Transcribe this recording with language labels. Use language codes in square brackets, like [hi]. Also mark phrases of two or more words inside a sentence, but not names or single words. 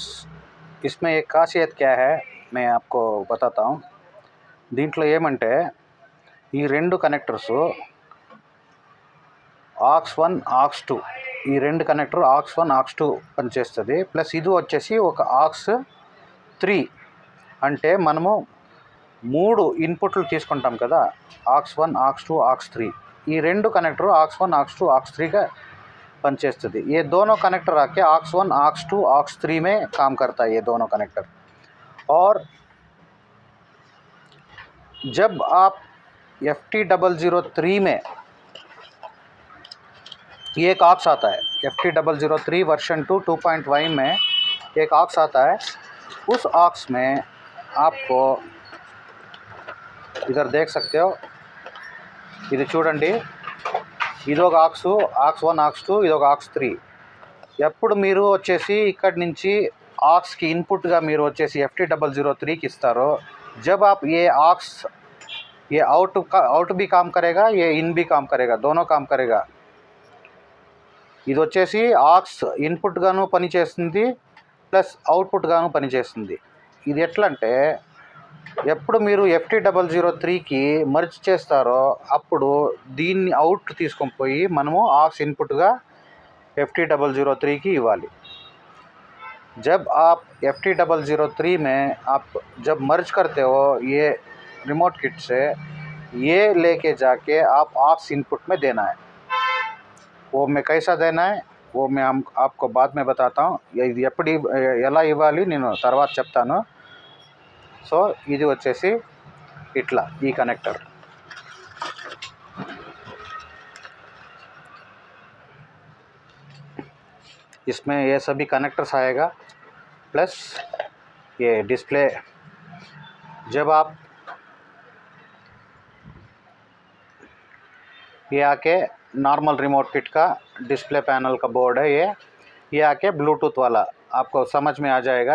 [hi] इसमें एक खासियत क्या है मैं आपको बताता हूँ। [te] దీంట్లో ఏమంటే ఈ 2 కనెక్టర్స్ AUX1 AUX2 ఈ 2 కనెక్టర్ AUX1 AUX2 పనిచేస్తుంది. ప్లస్ ఇది వచ్చేసి ఒక AUX3 అంటే మనము 3 ఇన్పుట్లు తీసుకుంటాం కదా, AUX1 AUX2 AUX3 ఈ 2 కనెక్టర్ AUX1 AUX2 AUX3 का पनचेస్తుంది। [hi] ये दोनों कनेक्टर आके AUX1 AUX2 AUX3 में काम करता है ये दोनों कनेक्टर। और जब आप FT003 में ये एक AUX आता है, FT003 वर्जन 2.1 में एक AUX आता है। उस AUX में आपको इधर देख सकते हो, [te] ఇది చూడండి, ఇదొక AUX1 AUX2 ఇదొక AUX3। ఎప్పుడు మీరు వచ్చేసి ఇక్కడ నుంచి AUXకి ఇన్పుట్గా మీరు వచ్చేసి FT003కి ఇస్తారో, [hi] जब आप ये AUX ये आउट भी काम करेगा, ये इन भी काम करेगा, दोनों काम करेगा। [te] ఇది వచ్చేసి AUX ఇన్పుట్ గాను పని చేస్తుంది, ప్లస్ అవుట్పుట్ గాను పని చేస్తుంది। ఇది ఎట్లా అంటే ఎప్పుడు మీరు FT003కి మర్జ్ చేస్తారో అప్పుడు దీన్ని అవుట్ తీసుకొని పోయి మనము AUX ఇన్పుట్గా FT003కి ఇవ్వాలి। [hi] जब आप FT003 में आप जब मर्ज करते हो ये [en] remote kit [hi] से, ये लेके जाके आप AUX इनपुट में देना है। वो मैं कैसा देना है वो मैं आपको बाद में बताता हूँ। [te] ఇది ఎప్పుడు ఎలా ఇవ్వాలి నేను తర్వాత చెప్తాను। సో ఇది వచ్చేసి ఇట్లా ఈ కనెక్టర్, [hi] इसमें ये सभी कनेक्टर्स आएगा प्लस ये डिस्प्ले। जब आप ये आके [en] normal remote kit [hi] का [en] display panel [hi] का बोर्ड है ये आके ब्लूटूथ वाला आपको समझ में आ जाएगा।